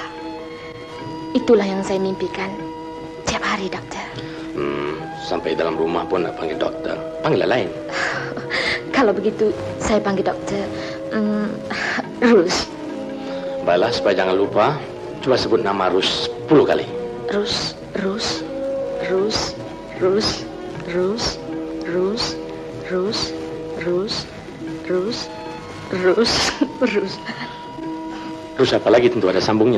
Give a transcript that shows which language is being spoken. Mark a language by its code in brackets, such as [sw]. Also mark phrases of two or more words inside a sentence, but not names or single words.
[ms] Itulah yang saya mimpikan tiap hari, doktor. Sampai dalam rumah pun nak panggil doktor. Panggillah lain. Kalau begitu, saya panggil doktor Rus. Baiklah, supaya jangan lupa, cuba sebut nama Rus 10 kali. Rus. Rus, Rus, Rus, Rus, Rus, Rus, Rus, Rus, Rus. Rus apa lagi tentu ada sambungnya.